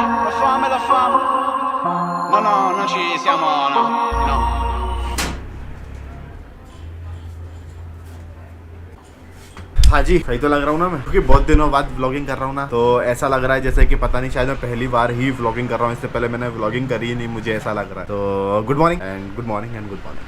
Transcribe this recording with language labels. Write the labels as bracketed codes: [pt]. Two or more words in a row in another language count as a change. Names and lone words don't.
[it] fame da fame. No, no, non ci siamo, no, no. [hi] हाँ जी, सही तो लग रहा हूँ ना मैं, क्योंकि बहुत दिनों बाद व्लॉगिंग कर रहा हूँ ना, तो ऐसा लग रहा है जैसे कि पता नहीं, शायद मैं पहली बार ही व्लॉगिंग कर रहा हूँ। इससे पहले मैंने व्लॉगिंग करी ही नहीं, मुझे ऐसा लग रहा है। तो [en] good morning and good morning and good morning.